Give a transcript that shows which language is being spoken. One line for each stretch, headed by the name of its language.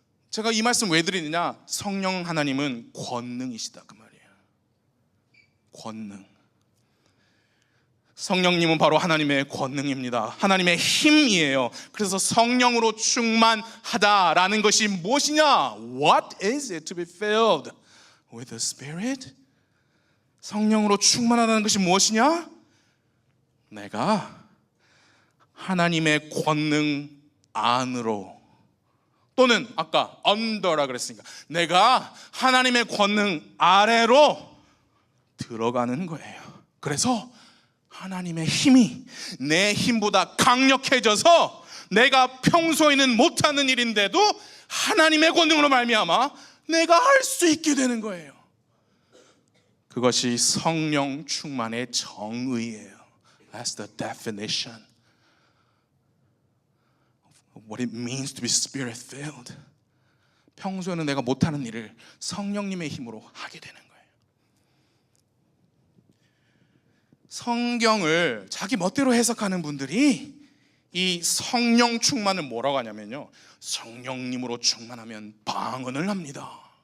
Korean: 제가 이 말씀 왜 드리느냐? 성령 하나님은 권능이시다 그 말이에요. 권능. 성령님은 바로 하나님의 권능입니다. 하나님의 힘이에요. 그래서 성령으로 충만하다라는 것이 무엇이냐?
English: What is it to be filled with the Spirit?
Korean: 성령으로 충만하다는 것이 무엇이냐? 내가 하나님의 권능 안으로, 또는 아까 under라 그랬으니까 내가 하나님의 권능 아래로 들어가는 거예요. 그래서 하나님의 힘이 내 힘보다 강력해져서 내가 평소에는 못하는 일인데도 하나님의 권능으로 말미암아 내가 할 수 있게 되는 거예요. 그것이 성령 충만의 정의예요.
English: That's the definition of what it means to be spirit filled.
Korean: 평소에는 내가 못하는 일을 성령님의 힘으로 하게 되는 거예요. 성경을 자기 멋대로 해석하는 분들이 이 성령 충만을 뭐라고 하냐면요, 성령님으로 충만하면 방언을 합니다.